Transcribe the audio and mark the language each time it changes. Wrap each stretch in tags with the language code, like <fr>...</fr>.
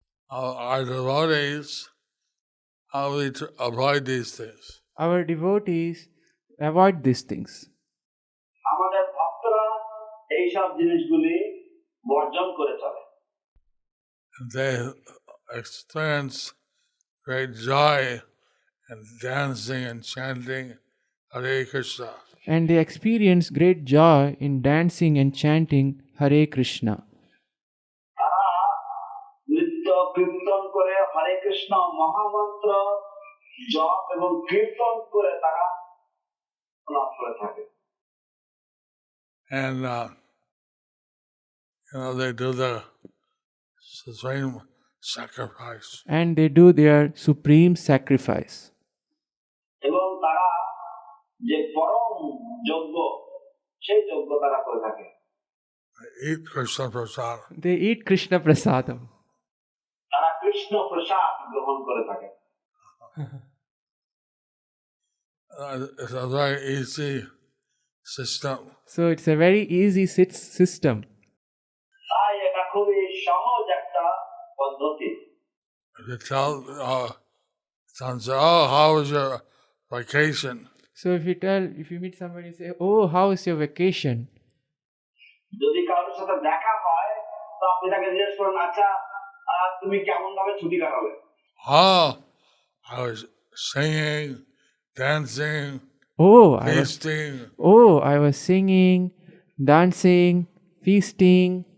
<en>Our devotees, how we avoid these things. Our devotees avoid these things.</en> <bn>আমাদের ভক্তরা এইসব জিনিসগুলি বর্জন করে চলে।</bn> <en>They experience great joy in dancing and chanting Hare Krishna. And they experience great joy in dancing and chanting Hare Krishna.</en> <bn>তারা নৃত্য কীর্তন করে হরে কৃষ্ণ মহামন্ত্র জপ এবং কীর্তন করে তারা লাভ করে থাকে।</bn> <en>And they do the supreme sacrifice. And they do their supreme sacrifice.</en> <bn>এবং তারা যে পরম যজ্ঞ সেই যজ্ঞ তারা করে থাকে।</bn> <en>They eat Krishna prasad. They eat Krishna prasadam.</en> <bn>তারা কৃষ্ণ প্রসাদ গ্রহণ করে থাকে।</bn> <en>It's a very easy system. So it's a very easy system.</en> <bn>তাই এটা খুবই সহজ একটা পদ্ধতি।</bn> <en>If you tell someone, oh, how was your vacation? So if you meet somebody and say, oh, how is your vacation?</en> <bn>যদি কারোর সাথে দেখা হয় তো আপনি তাকে জিজ্ঞেস করেন, আচ্ছা তুমি কেমন ভাবে ছুটি কাটালে?</bn> <en>Oh, I was singing, dancing, feasting. I was singing, dancing, feasting.</en>